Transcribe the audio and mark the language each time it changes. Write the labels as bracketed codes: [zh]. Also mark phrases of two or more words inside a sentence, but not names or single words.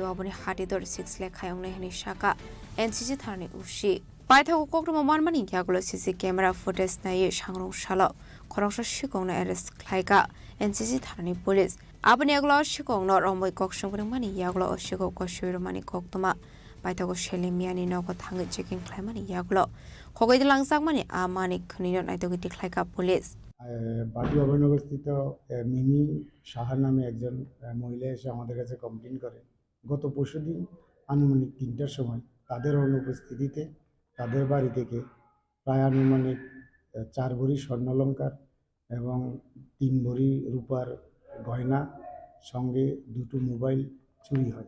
[brx] आबनि हाटिदर 6 लेखायं नेहनि शाखा एनसीसी थानानि उशि पाइथागो कक्टमा मानमानि यागलो सीसी कैमरा फुटेज नायै सांग्रं सालो खरंसा शिकौना एरेस्ट खालायगा एनसीसी थानानि पुलिस आबनि यागलो शिकौनो रमै कक्संग्रे मानि यागलो अशिगो कशिरो मानि कक्टमा पाइथागो सेलेमियानि नगो थाङै चेकिं खालामनानै यागलो खगैद लांसाक मानि आमानि खनिनो नायतगि खालायगा पुलिस [bn] বাটি অভয়নগরস্থিত মিমি সাহা নামে একজন মহিলা এসে আমাদের কাছে কমপ্লেন করে গত পরশুদিন আনুমানিক 3টার সময় তাদের অনুপস্থিতিতে তাদের বাড়ি থেকে প্রায় আনুমানিক 4 ভরি স্বর্ণালংকার এবং 3 ভরি রূপার গয়না সঙ্গে 2টো মোবাইল চুরি হয়।